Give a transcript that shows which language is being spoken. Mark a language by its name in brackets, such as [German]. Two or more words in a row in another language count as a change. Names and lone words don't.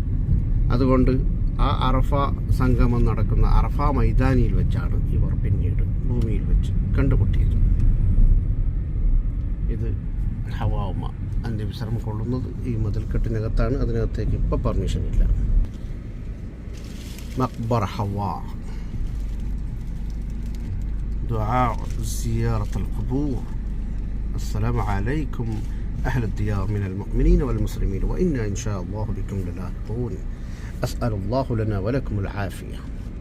[Malayalam] അതുകൊണ്ട് ആ അറഫ സംഗമം നടക്കുന്ന അറഫ മൈതാനിയിൽ വെച്ചാണ് ഇവർ പിന്നീട് ഭൂമിയിൽ വെച്ച് കണ്ടുമുട്ടിയത്. ഇത് ഹവ്വ ഉമ്മ അന്ത്യവിശ്രമം കൊള്ളുന്നത് ഈ മതിൽക്കെട്ടിനകത്താണ്. അതിനകത്തേക്ക് ഇപ്പോൾ പെർമിഷൻ ഇല്ല. മഖ്ബറ ഹവ്വ. [Arabic] دعاء زيارة القبور. السلام عليكم أهل الديار من المؤمنين والمسلمين وإنا إن شاء الله بكم للاحقون. أسأل الله لنا ولكم العافية.